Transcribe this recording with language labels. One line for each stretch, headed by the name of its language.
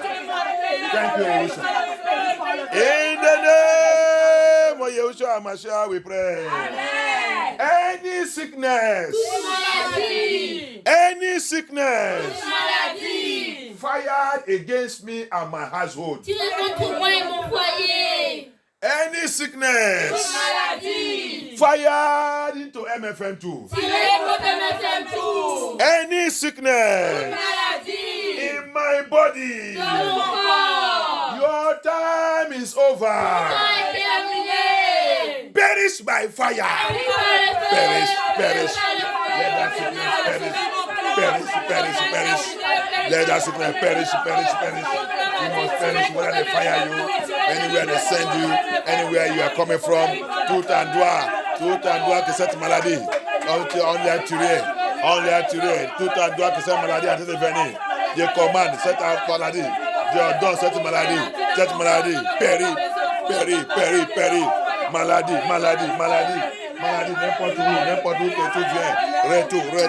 English: Thank you, Yahusha. In the name of Yahushua HaMashiach, we pray. Amen. Any sickness,
French: Maladie.
English: any sickness
French: Maladie.
English: fired against me and my household,
French: Tirez contre moi et mon foyer.
English: any sickness
French: Maladie.
English: fired into MFM2,
French: Tirez contre MFM2.
English: any sickness
French: Maladie.
English: in my body,
French: Dans mon corps.
English: your time is over.
French: Temps est terminé.
English: Perish by fire. Perish, perish. Let that sickness perish. Perish, perish, perish. Let that sickness perish, perish, perish. You must perish whether they fire you, anywhere they send you, anywhere you are coming from.
French: Tout endroit que cette maladie, on l'a tué, tout endroit que cette maladie a été venue. Je commande cette maladie, je ordonne cette maladie, périt, périt, périt, périt. Maladie, n'importe où que tu viens.